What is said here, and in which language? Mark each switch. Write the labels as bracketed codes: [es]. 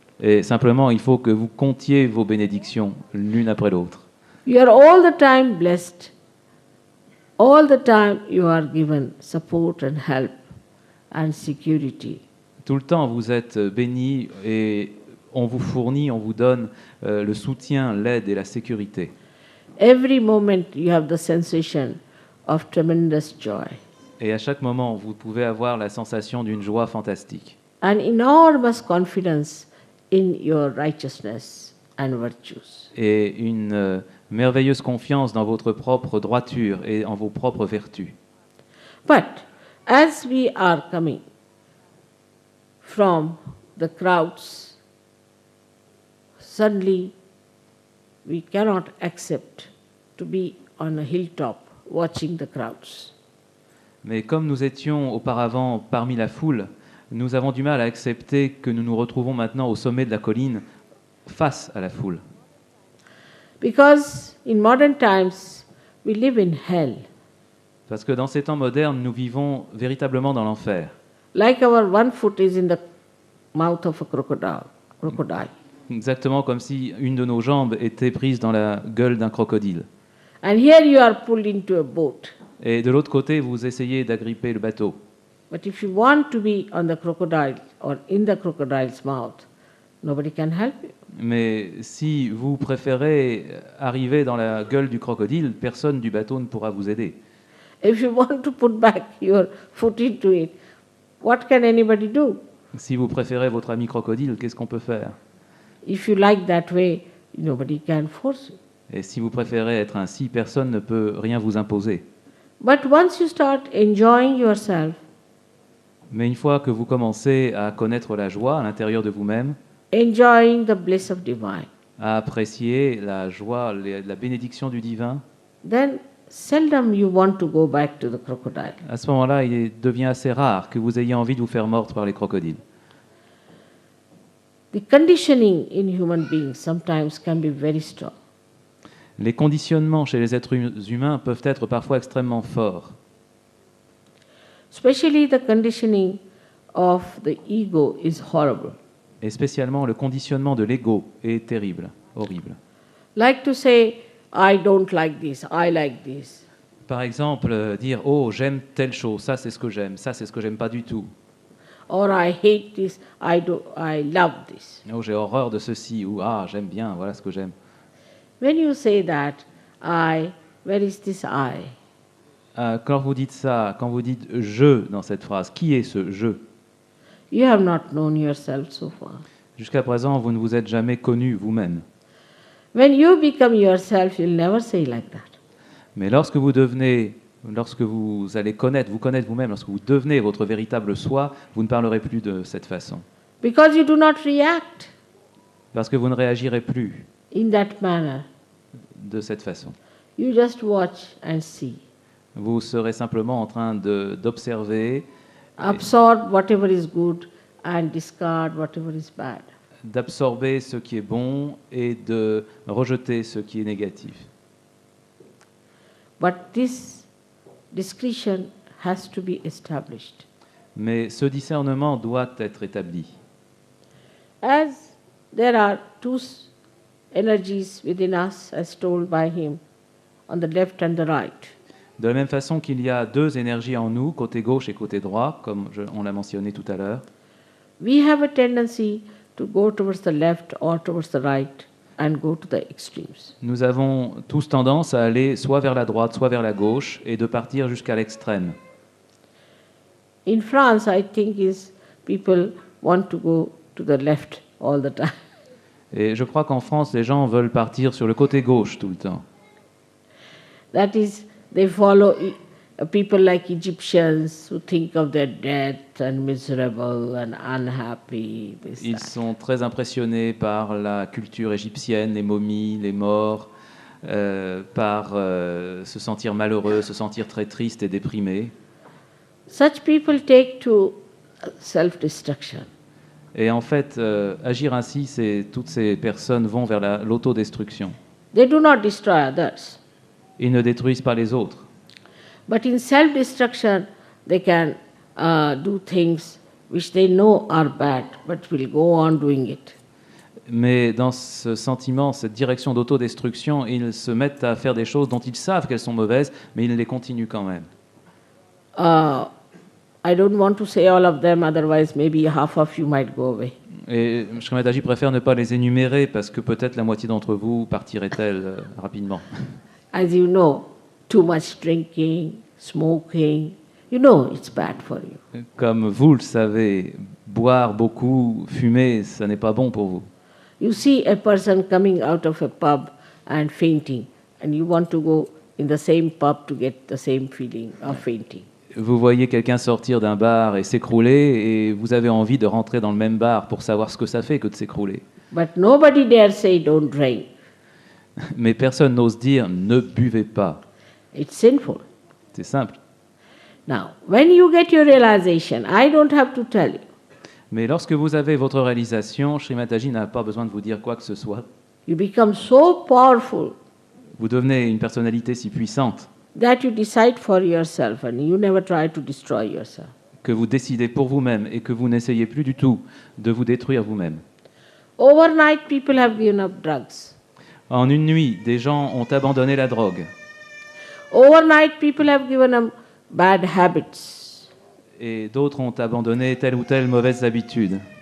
[fr] Et simplement, il faut que vous comptiez vos bénédictions l'une après l'autre. [en] You are all the time blessed. All the time you are given support and help and security. [fr] Tout le temps, vous êtes bénis et on vous fournit, on vous donne le soutien, l'aide et la sécurité. [en] Every moment you have the sensation of tremendous joy. [fr] Et à chaque moment, vous pouvez avoir la sensation d'une joie fantastique. [en] An enormous confidence in your righteousness and virtues. [fr] Et une merveilleuse confiance dans votre propre droiture et en vos propres vertus. [en] But as we are coming from the crowds, suddenly we cannot accept to be on a hilltop watching the crowds. [fr] Mais comme nous étions auparavant parmi la foule, nous avons du mal à accepter que nous nous retrouvons maintenant au sommet de la colline face à la foule. [en] Because in modern times we live in hell. [fr] Parce que dans ces temps modernes, nous vivons véritablement dans l'enfer. [en] Like our one foot is in the mouth of a crocodile. [fr] Exactement comme si une de nos jambes était prise dans la gueule d'un crocodile. [en] And here you are pulled into a boat. [fr] Et de l'autre côté, vous essayez d'agripper le bateau. [en] But if you want to be on the crocodile or in the crocodile's mouth, nobody can help you. [fr] Mais si vous préférez arriver dans la gueule du crocodile, personne du bateau ne pourra vous aider. [en] If you want to put back your foot into it, what can anybody do? [fr] Si vous préférez votre ami crocodile, qu'est-ce qu'on peut faire? [en] If you like that way, nobody can force you. [fr] Et si vous préférez être ainsi, personne ne peut rien vous imposer. [en] But once you start enjoying yourself, [fr] Mais une fois que vous commencez à connaître la joie à l'intérieur de vous-même, [en] enjoying the bliss of divine, [fr] à apprécier la joie, la bénédiction du divin, [en] then seldom you want to go back to the crocodile. [fr] à ce moment-là, il devient assez rare que vous ayez envie de vous faire mordre par les crocodiles. [en] The conditioning in human beings sometimes can be very strong. [fr] Les conditionnements chez les êtres humains peuvent être parfois extrêmement forts. [en] Especially the conditioning of the ego is horrible. [fr] Et spécialement, le conditionnement de l'ego est terrible, horrible. [en] Like to say, I don't like this, I like this. [fr] Par exemple, dire « Oh, j'aime telle chose, ça c'est ce que j'aime, ça c'est ce que j'aime pas du tout. [en] Or I hate this, I love this. [fr] Oh, j'ai horreur de ceci » ou « Ah, j'aime bien, voilà ce que j'aime. » [en] When you say that, where is this I? [fr] Quand vous dites ça, quand vous dites « je » dans cette phrase, qui est ce « je » ? [en] You have not known yourself so far. [fr] Jusqu'à présent, vous ne vous êtes jamais connu vous-même. [en] When you become yourself, you'll never say like that. [fr] Mais lorsque vous allez vous connaître vous-même, lorsque vous devenez votre véritable soi, vous ne parlerez plus de cette façon. [en] Because you do not react [fr] Parce que vous ne réagirez plus [en] in that manner. [fr] de cette façon. [en] You just watch and see. [fr] Vous serez simplement en train d'observer, [en] Absorb whatever is good and discard whatever is bad. [fr] d'absorber ce qui est bon et de rejeter ce qui est négatif. [en] But this discretion has to be established. [fr] Mais ce discernement doit être établi. [en] As there are two energies within us, as told by him, on the left and the right. [fr] De la même façon qu'il y a deux énergies en nous, côté gauche et côté droit, comme on l'a mentionné tout à l'heure, [en] We have a tendency to go towards the left or towards the right and go to the extremes. [fr] nous avons tous tendance à aller soit vers la droite, soit vers la gauche, et de partir jusqu'à l'extrême. [en] In France, I think people want to go to the left all the time. [fr] Et je crois qu'en France, les gens veulent partir sur le côté gauche tout le temps. [en] That is, they follow people like Egyptians who think of their death and miserable and unhappy. [fr] Ils sont très impressionnés par la culture égyptienne, les momies, les morts, par se sentir malheureux, se sentir très triste et déprimé. [en] Such people take to self-destruction. [fr] Et en fait, agir ainsi, toutes ces personnes vont vers l'autodestruction. [en] They do not destroy others. [fr] Ils ne détruisent pas les autres. [en] But in self-destruction, they can do things which they know are bad, but will go on doing it. [fr] Mais dans ce sentiment, cette direction d'autodestruction, ils se mettent à faire des choses dont ils savent qu'elles sont mauvaises, mais ils les continuent quand même. [en] I don't want to say all of them, otherwise maybe half of you might go away. [fr] Et Shri Mataji préfère ne pas les énumérer parce que peut-être la moitié d'entre vous partirait-elle rapidement. [en] As you know, too much drinking, smoking, you know it's bad for you. [fr] Comme vous le savez, boire beaucoup, fumer, ça n'est pas bon pour vous. [en] You see a person coming out of a pub and fainting, and you want to go in the same pub to get the same feeling of fainting. [fr] Vous voyez quelqu'un sortir d'un bar et s'écrouler, et vous avez envie de rentrer dans le même bar pour savoir ce que ça fait que de s'écrouler. [en] But nobody dare say don't drink. [fr] Mais personne n'ose dire ne buvez pas. [en] It's sinful. [fr] C'est simple. [en] Now, when you get your realization, I don't have to tell you. [fr] Mais lorsque vous avez votre réalisation, Shri Mataji n'a pas besoin de vous dire quoi que ce soit. [en] You become so powerful [fr] Vous devenez une personnalité si puissante [en] that you decide for yourself and you never try to destroy yourself. [fr] que vous décidez pour vous-même et que vous n'essayez plus du tout de vous détruire vous-même. [en] Overnight, people have given up drugs. [fr] En une nuit, des gens ont abandonné la drogue. [en] Overnight, people have given up bad habits. [fr] Et d'autres ont abandonné telle ou telle mauvaise habitude.